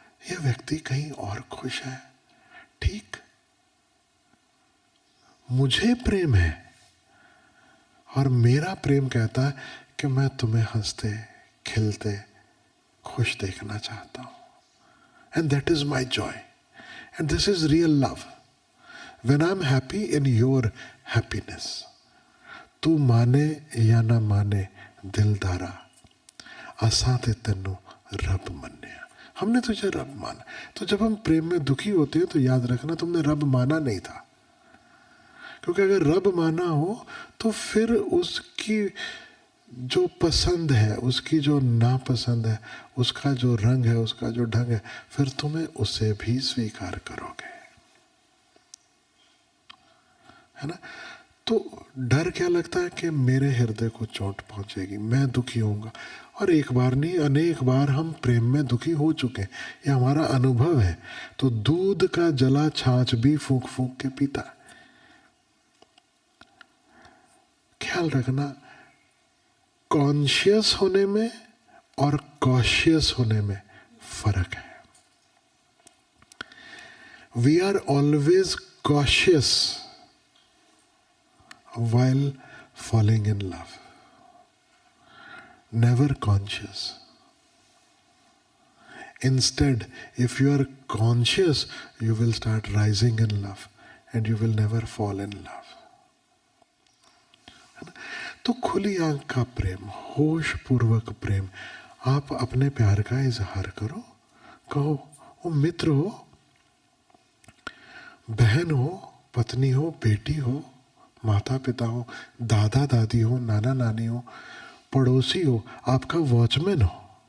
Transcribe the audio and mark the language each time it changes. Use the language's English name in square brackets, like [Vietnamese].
[Hindi] यह व्यक्ति कहीं और खुश है. ठीक, मुझे प्रेम है और मेरा प्रेम कहता है कि मैं तुम्हें हंसते खिलते खुश देखना चाहता हूं. [English] And that is my joy. And this is real love. When I'm happy in your happiness. [Punjabi] तू माने या ना माने दिलदारा, असां ते तेनू रब मन्या. [Hindi] हमने तुझे रब माना. तो जब हम प्रेम में दुखी होते हैं तो याद रखना तुमने रब माना नहीं था. क्योंकि अगर रब माना हो तो फिर उसकी जो पसंद है, उसकी जो नापसंद है, उसका जो रंग है, उसका जो ढंग है, फिर तुम्हें उसे भी स्वीकार करोगे, है ना. तो डर क्या लगता है कि मेरे हृदय को चोट पहुंचेगी, मैं दुखी होऊंगा। और एक बार नहीं, अनेक बार हम प्रेम में दुखी हो चुके हैं, ये हमारा अनुभव है। तो दूध का जला छाछ भी फूंक फूंक के पीता है। ख्याल रखना, कॉन्शियस होने में और कॉशियस होने में फर्क है। [English] We are always cautious while falling in love, never conscious. Instead, if you are conscious, you will start rising in love and you will never fall in love. [Hindi] तो खुली आंख का प्रेम, होश पूर्वक प्रेम, आप अपने प्यार का इजहार करो। कहो, वो मित्र हो, बहन हो, पत्नी हो, बेटी हो, माता पिता हो, दादा दादी हो, नाना नानी हो, पड़ोसी हो, आपका वॉचमैन हो।